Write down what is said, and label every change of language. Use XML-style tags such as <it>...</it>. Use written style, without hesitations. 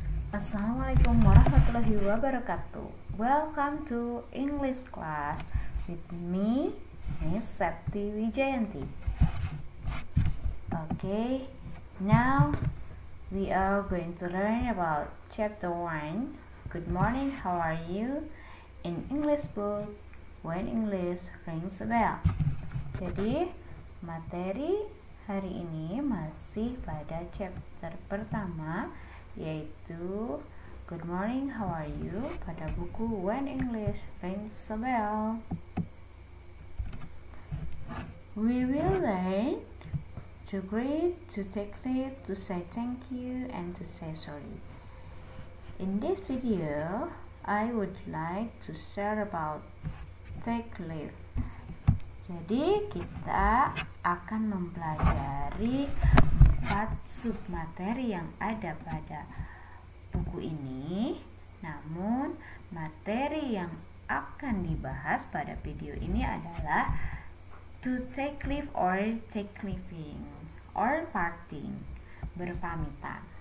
<ar>Assalamualaikum warahmatullahi wabarakatuh.</ar> <en>Welcome to English class with me, Miss Septi Wijayanti. Okay, now we are going to learn about chapter 1. Good morning, how are you? In English book, When English Rings a Bell.</en> <id>Jadi, materi hari ini masih pada chapter pertama, yaitu Good morning, how are you? Pada buku When English Rings a Bell.</id> <en>We will learn to greet, to take leave, to say thank you, and to say sorry. In this video, I would like to share about take leave.</en> <id>Jadi kita akan mempelajari 4 submateri yang ada pada buku ini. Namun materi yang akan dibahas pada video ini adalah</id> <en>to take leave or take leaving or parting,</en> <id>berpamitan.</id>